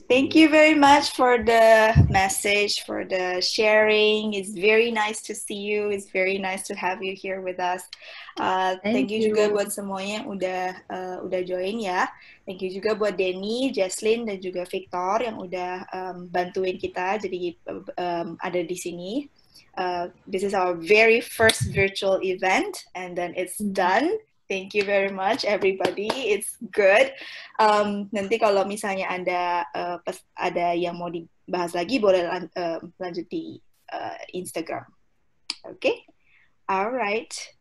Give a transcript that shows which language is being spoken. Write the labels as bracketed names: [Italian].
[English] Thank you very much for the message, for the sharing. It's very nice to see you. It's very nice to have you here with us. Thank you [Indonesian] juga buat semuanya yang udah join ya. [English] Thank you [Indonesian] juga buat Denny, Jesslyn, dan juga Victor yang udah bantuin kita jadi ada di sini. [English] This is our very first virtual event, and then it's done. Thank you very much, everybody. It's good. [Indonesian] Nanti kalau misalnya ada yang mau dibahas lagi, boleh lanjut di Instagram. [English] Okay? All right.